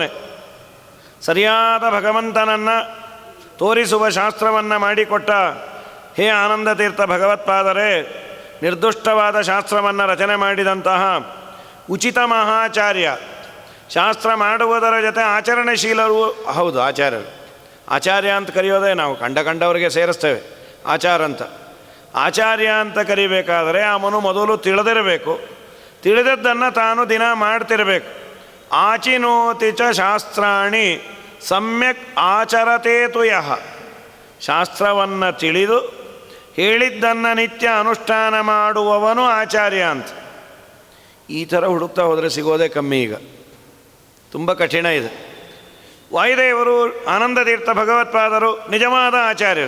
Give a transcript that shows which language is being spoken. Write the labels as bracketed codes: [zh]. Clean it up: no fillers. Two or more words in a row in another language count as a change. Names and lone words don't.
[kn] ಸರಿಯಾದ ಭಗವಂತನನ್ನು ತೋರಿಸುವ ಶಾಸ್ತ್ರವನ್ನು ಮಾಡಿಕೊಟ್ಟ ಹೇ ಆನಂದತೀರ್ಥ ಭಗವತ್ಪಾದರೆ, ನಿರ್ದುಷ್ಟವಾದ ಶಾಸ್ತ್ರವನ್ನು ರಚನೆ ಮಾಡಿದಂತಹ ಉಚಿತ ಮಹಾಚಾರ್ಯ, ಶಾಸ್ತ್ರ ಮಾಡುವುದರ ಜೊತೆ ಆಚರಣೆಶೀಲರು ಹೌದು ಆಚಾರ್ಯರು. ಆಚಾರ್ಯ ಅಂತ ಕರೆಯೋದೇ ನಾವು ಕಂಡವರಿಗೆ ಸೇರಿಸ್ತೇವೆ ಆಚಾರ ಅಂತ. ಆಚಾರ್ಯ ಅಂತ ಕರಿಬೇಕಾದರೆ ಅವನು ಮೊದಲು ತಿಳಿದಿರಬೇಕು, ತಿಳಿದದ್ದನ್ನು ತಾನು ದಿನ ಮಾಡ್ತಿರಬೇಕು. [sa] ಆಚಿನೋತಿ ಚ ಶಾಸ್ತ್ರಾಣಿ ಸಮ್ಯಕ್ ಆಚರತೇತು ಯಃ. [kn] ಶಾಸ್ತ್ರವನ್ನು ತಿಳಿದು ಹೇಳಿದ್ದನ್ನು ನಿತ್ಯ ಅನುಷ್ಠಾನ ಮಾಡುವವನು ಆಚಾರ್ಯ ಅಂತ. ಈ ಥರ ಹುಡುಕ್ತಾ ಹೋದರೆ ಸಿಗೋದೇ ಕಮ್ಮಿ. ಈಗ ತುಂಬ ಕಠಿಣ ಇದೆ. ವಾಯುದೇವರು ಆನಂದತೀರ್ಥ ಭಗವತ್ಪಾದರು ನಿಜವಾದ ಆಚಾರ್ಯರು.